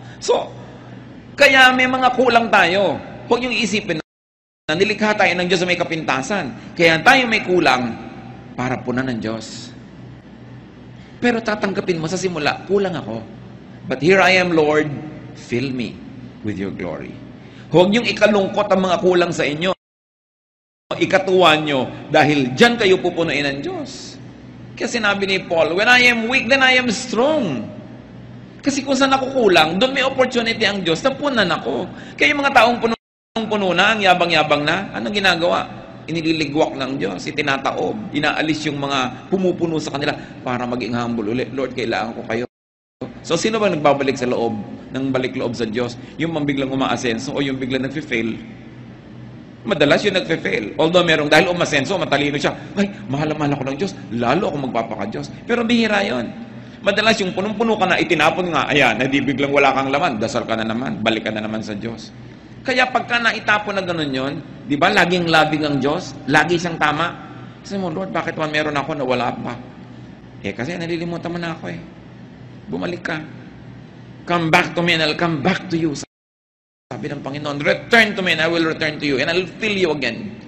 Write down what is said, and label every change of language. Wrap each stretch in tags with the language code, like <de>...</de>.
<tl>So, kaya may mga kulang tayo. Huwag yung isipin na nilikha tayo ng Diyos na may kapintasan. Kaya tayo may kulang para punan ng Diyos. Pero tatanggapin mo sa simula, kulang ako.</tl> <en>But here I am, Lord, fill me with your glory.</en> <tl>Huwag niyong ikalungkot ang mga kulang sa inyo. Ikatuwa nyo dahil dyan kayo pupunuin ng Diyos. Kaya sinabi ni Paul,</tl> <en>when I am weak, then I am strong.</en> <tl>Kasi kung saan ako kulang, doon may opportunity ang Diyos na punan ako. Kaya yung mga taong puno na, ang yabang-yabang na, anong ginagawa? Iniligwak ng Diyos, itinataob, inaalis yung mga pumupuno sa kanila para maging humble ulit. Lord, kailangan ko kayo. So, sino ba nagbabalik sa loob, ng balik loob sa Diyos? Yung biglang umaasenso o yung biglang nagfe-fail? Madalas yung nagfe-fail. Although merong, dahil umasenso, matalino siya, ay, mahal-mahal ako ng Diyos, lalo ako magpapaka-Diyos. Pero bihira yon. Madalas yung punong-puno ka na, itinapon nga, ayan, hindi biglang wala kang laman, dasal ka na naman, balik ka na naman sa Diyos. Kaya pagka naitapon na ganun yon, di ba, laging labing ang Diyos, lagi siyang tama. Sabi mo, Lord, bakit man meron ako na wala pa? Kasi nalilimutan mo na ako Bumalik ka.</tl> <en>Come back to me and I'll come back to you.</en> <tl>Sabi ng Panginoon,</tl> <en>return to me and I will return to you and I'll fill you again.</en>